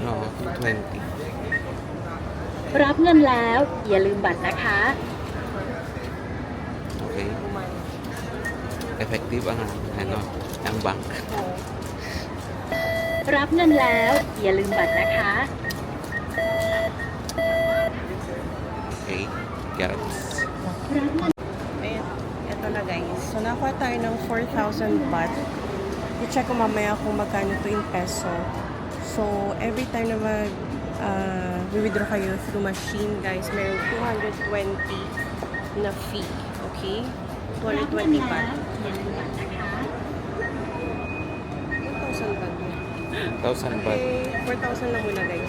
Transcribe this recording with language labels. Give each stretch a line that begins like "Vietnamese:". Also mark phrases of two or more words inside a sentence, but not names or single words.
English: No, 220.
Thai: รับเงินแล้วอย่าลืมบัตรนะคะ
English: Okay.
Filipino: Effective ang ano, ang bank.
Thai: รับเงินแล้วอย่าลืมบัตรนะคะ
English: Okay. Got it.
Thai: รับเงิน
Filipino: So, nakuha tayo ng 4,000 baht. I-check ko mamaya kung magkano to
English: in peso.
Filipino: So,
English: every time
Filipino: na withdraw kayo
English: through machine,
Filipino: guys, mayroong 220 na fee. Okay?
English: 220 baht. 4,000 baht. 1,000 baht.
Filipino: Okay, 4,000 lang muna, guys.